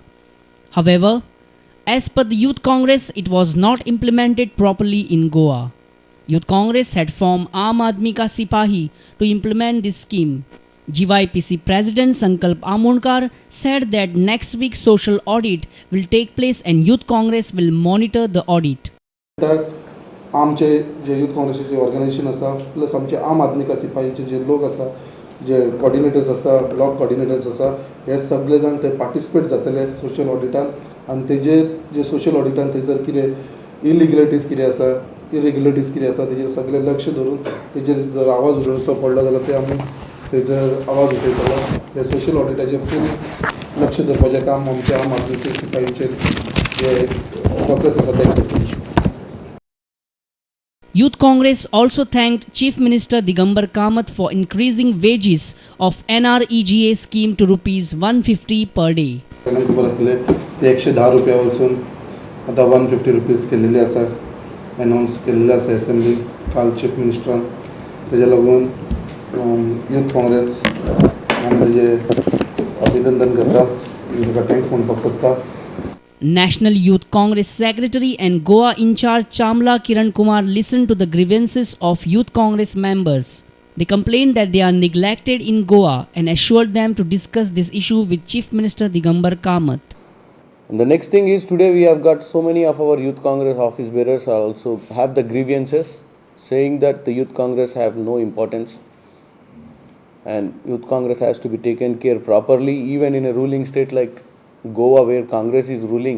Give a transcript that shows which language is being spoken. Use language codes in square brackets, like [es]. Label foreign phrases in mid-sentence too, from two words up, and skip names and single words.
[en] However, as per the Youth Congress, it was not implemented properly in Goa. Youth Congress had formed Aam Aadmi Ka Sipahi to implement this scheme. GYPC President Sankalp Amonkar said that next week social audit will take place and Youth Congress will monitor the audit. [kok] आमचे जे यूथ काँग्रेसीचे ऑर्गनायजेशन आसा प्लस आमचे आम आदमी का सिपाहीचे जे लोक आसा जे कोऑर्डिनेटर्स आसा ब्लॉक कोऑर्डिनेटर्स आसा हे सगळे जाण ते पार्टिसिपेट जातले सोशल ऑडिटान आनी तेजेर जे सोशल ऑडिटान थंयसर कितें इलिगलिटीज कितें आसा इरेग्युलरिटीज कितें आसा तेजेर सगळे लक्ष धरून तेजेर जर आवाज उडोवचो पडलो जाल्यार ते आमी थंयसर आवाज उठयतलो ते सोशल ऑडिटाचेर फूल लक्ष दवरपाचें काम आमचे आम आदमीचे सिपाहीचेर जे फोकस आसा ते करतले. [en] Youth Congress also thanked Chief Minister Digambar Kamath for increasing wages of NREGA scheme to Rs 150 per day. [kok] खबर आसले ते 110 रुपया वरसून आतां 150 रुपीज केल्लेले आसा अनाउन्स केल्लेले आसा असेंब्ली काल चीफ मिनिस्टरान तेज्या लागून यूथ काँग्रेस म्हणजे अभिनंदन करता ताका थँक्स म्हणपाक सोदता. [en] National Youth Congress Secretary and Goa in charge Chamla Kiran Kumar listened to the grievances of Youth Congress members. They complained that they are neglected in Goa and assured them to discuss this issue with Chief Minister Digambar Kamath. And the next thing is today we have got so many of our Youth Congress office bearers also have the grievances saying that the Youth Congress have no importance and Youth Congress has to be taken care properly even in a ruling state like Goa where Congress is ruling.